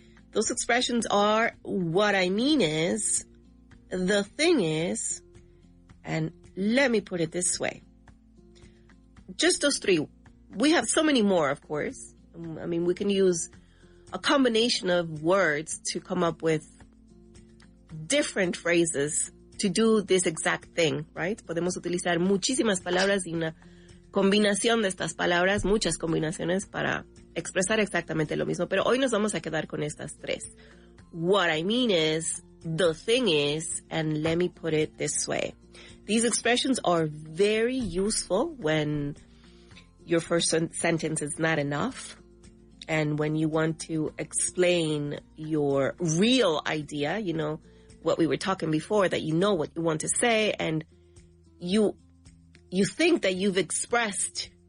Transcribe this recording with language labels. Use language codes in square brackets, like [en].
[en] Those expressions are what I mean is, the thing is, and let me put it this way. Just those 3. We have so many more, of course. I mean, we can use a combination of words to come up with different phrases to do this exact thing, right? [es] Podemos utilizar muchísimas palabras y una combinación de estas palabras, muchas combinaciones para expresar exactamente lo mismo. Pero hoy nos vamos a quedar con estas 3. [en] What I mean is, the thing is, and let me put it this way. These expressions are very useful when your first sentence is not enough. And when you want to explain your real idea, you know, what we were talking before, that you know what you want to say, and you think that you've expressed